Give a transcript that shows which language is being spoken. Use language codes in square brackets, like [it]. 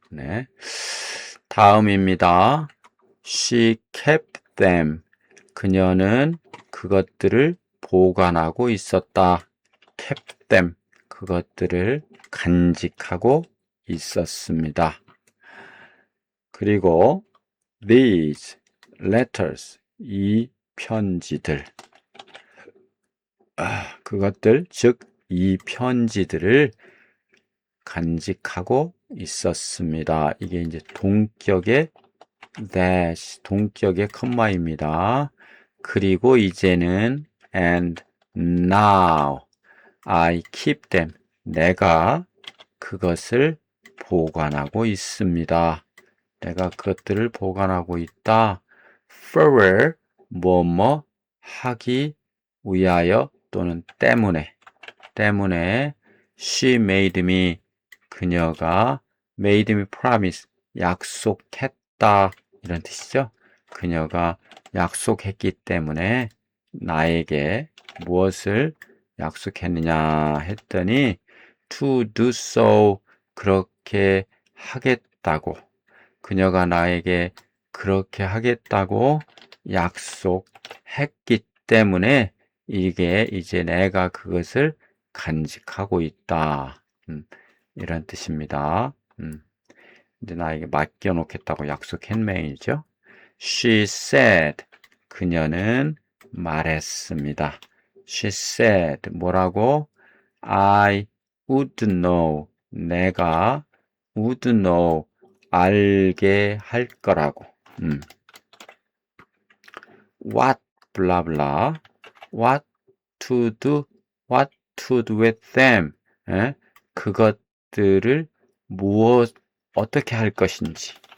[ko] 네. 다음입니다. [en] She kept them. [ko] 그녀는 그것들을 보관하고 있었다. [en] kept them. [ko] 그것들을 간직하고 있었습니다. 그리고 [en] these letters. [ko] 이 편지들. 그것들, 즉, 이 편지들을 간직하고 있었습니다. 이게 이제 동격의 dash, 동격의 컴마입니다. 그리고 이제는 [en] and now I keep them. [ko] 내가 그것을 보관하고 있습니다. 내가 그것들을 보관하고 있다. for 뭐뭐 하기 위하여 또는 때문에 [en] she made me [ko] 그녀가 [en] made me promise [ko] 약속했다 이런 뜻이죠. 그녀가 약속했기 때문에 나에게 무엇을 약속했느냐 했더니 [en] to do so [ko] 그렇게 하겠다고 그녀가 나에게 그렇게 하겠다고 약속했기 때문에 이게 이제 내가 그것을 간직하고 있다. 이런 뜻입니다. 이제 나에게 맡겨놓겠다고 약속했네이죠. [en] She said, [ko] 그녀는 말했습니다. [en] She said, [ko] 뭐라고? [en] I would know, [ko] 내가 [en] would know, [ko] 알게 할 거라고. [en] What, blah, blah, what to do with them. [ko] 그것들을 어떻게 할 것인지.